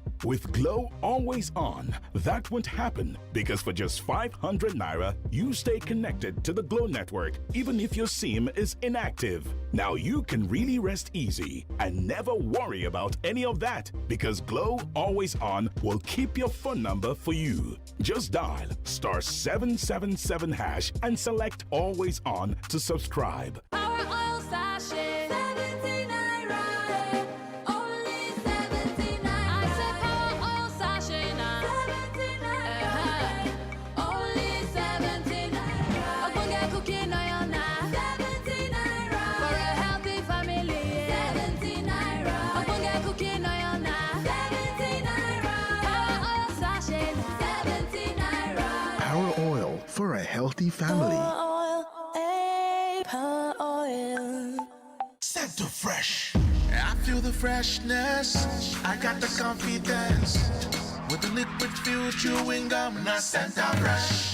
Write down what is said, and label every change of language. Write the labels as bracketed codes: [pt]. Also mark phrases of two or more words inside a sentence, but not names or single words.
[en] With Glow Always On, that won't happen, because for just 500 naira, you stay connected to the Glow network even if your SIM is inactive. Now you can really rest easy and never worry about any of that, because Glow Always On will keep your phone number for you. Just dial *777# and select Always On to subscribe. Our oil sachet, 70 naira. Only 70 naira. I said our oil sachet now. 70 naira. Only 70 naira. Ogbonge cooking oil now. 70 naira. For a healthy family. 70 naira. Ogbonge cooking oil now. 70 naira. Our oil sachet now. 70 naira. Power oil for a healthy family. Oil, oil. Set to fresh. I feel the freshness, I got the confidence. With the liquid fuel chewing gum, not Santa Fresh.